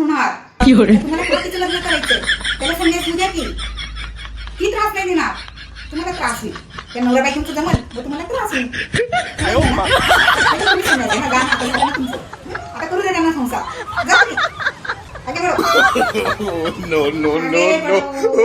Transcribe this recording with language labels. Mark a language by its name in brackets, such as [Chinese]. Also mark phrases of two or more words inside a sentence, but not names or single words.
[Marathi] होणार. तुम्हाला पतीचं लग्न करायचं, त्याला संन्यास होऊ द्या की त्रास नाही देणार. तुम्हाला त्रास होईल, त्या नवरा बायकोचं जमल मग तुम्हाला त्रास होईल. आता तुम्ही संन्यास घ्या ना, गाणं आता झालं ना तुमचं. आता करू दे त्यांना संसार. जा तुम्ही. [Hindi] आगे बढो. [English] no, no, [Hindi] आगे [English] no, no. [Hindi] बढो.